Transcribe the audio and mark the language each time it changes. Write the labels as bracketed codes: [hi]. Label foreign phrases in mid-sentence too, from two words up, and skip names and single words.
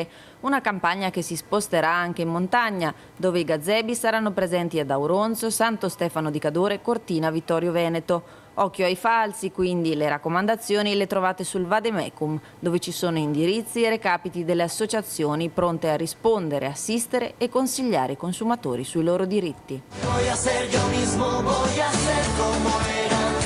[it] Una campagna che si sposterà anche in montagna, dove i gazebi saranno presenti ad Auronzo, Santo Stefano di Cadore, Cortina, Vittorio Veneto. Occhio ai falsi, quindi le raccomandazioni le trovate sul Vademecum, dove ci sono indirizzi e recapiti delle associazioni pronte a rispondere, assistere e consigliare i consumatori sui loro diritti. [es] Voy a ser yo mismo, voy a ser como era.